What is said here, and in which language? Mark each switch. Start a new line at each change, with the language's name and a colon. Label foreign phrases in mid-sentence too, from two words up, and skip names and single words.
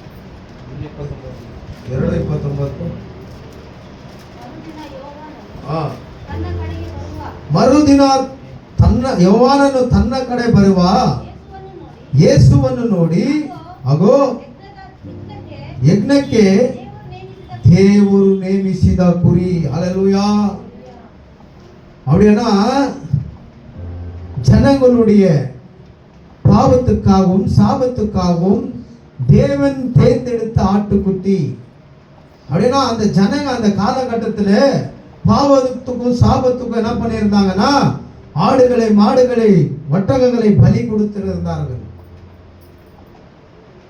Kannada: ಮರುದಿನ ಯೋವಾನನು ತನ್ನ ಕಡೆ ಬರುವ ಯೇಸುವನ್ನು ನೋಡಿ, ಅಗೋ ಯಜ್ಞಕ್ಕೆ ದೇವರು ನೇಮಿಸಿದ ಕುರಿ.
Tamil: அல்லேலூயா. அப்படின்னா ஜனங்களுடைய பாவத்துக்காகவும் சாபத்துக்காகவும் தேவன் தேர்ந்தெடுத்த ஆட்டுக்குட்டி. அப்படின்னா அந்த ஜனங்க அந்த காலகட்டத்தில் பாவத்துக்கும் சாபத்துக்கும் என்ன பண்ணியிருந்தாங்கன்னா ஆடுகளை மாடுகளை ஒட்டகங்களை பலி கொடுத்திருந்தார்கள்.